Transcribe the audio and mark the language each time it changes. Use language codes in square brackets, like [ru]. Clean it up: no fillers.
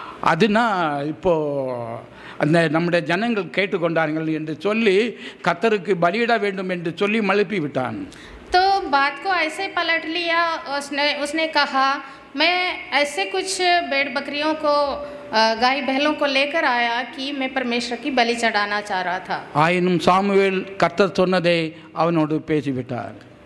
[ta] அதுனா இப்போ அந்த நம்முடைய ஜனங்கள் கேட்டுக்கொண்டார்கள் என்று சொல்லி கர்த்தருக்கு பலியிட வேண்டும் என்று சொல்லி மழுப்பி விட்டான். [hi] तो बात को ऐसे पलट लिया. उसने कहा, मैं ऐसे कुछ भेड़ बकरियों को, गाय बैलों को लेकर आया कि मैं परमेश्वर की बलि चढ़ाना चाह रहा था. [ta] ஆயினும் சாமுவேல் கர்த்தர் சொன்னதை அவனோடு பேசிவிட்டார்.